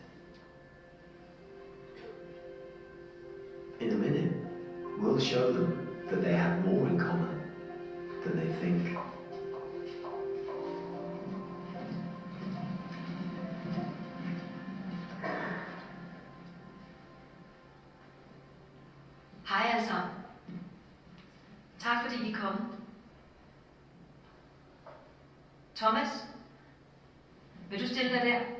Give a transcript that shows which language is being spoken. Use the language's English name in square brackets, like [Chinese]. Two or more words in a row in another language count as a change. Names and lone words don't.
[English] In a minute, we'll show them that they have more in common than they think. [Danish] Hej alle sammen. Tak fordi I kom. Thomas, vil du stille dig der?